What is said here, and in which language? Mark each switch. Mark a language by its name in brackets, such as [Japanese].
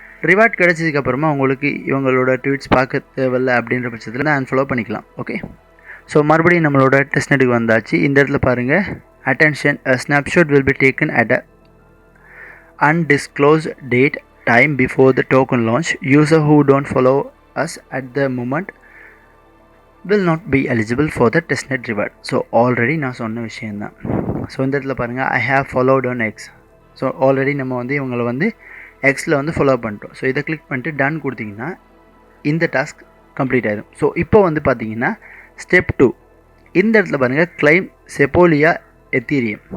[Tamil] Reward கிடச்சதுக்கப்புறமா உங்களுக்கு இவங்களோட tweets பார்க்க தேவையில்லை அப்படின்ற பட்சத்தில் அன்ஃபாலோ பண்ணிக்கலாம். ஓகே, ஸோ மறுபடியும் நம்மளோட டெஸ்ட்நெட்டுக்கு வந்தாச்சு. இந்த இடத்துல பாருங்கள், [English] Attention, snapshot will be taken at a undisclosed date time before the token launch. User who don't follow us at the moment will not be eligible for the testnet reward. [Tamil] So already நான் சொன்ன விஷயந்தான். So இந்த இடத்துல பாருங்கள், [English] I have followed on X. [Tamil] So already நம்ம வந்து இவங்களை வந்து எக்ஸில் வந்து ஃபாலோ பண்ணிட்டோம். ஸோ இதை கிளிக் பண்ணிட்டு டன் கொடுத்தீங்கன்னா இந்த டாஸ்க் கம்ப்ளீட் ஆகிடும். ஸோ இப்போ வந்து பார்த்தீங்கன்னா ஸ்டெப் 2. இந்த இடத்துல பாருங்கள், கிளைம் செப்போலியா எத்தீரியம்.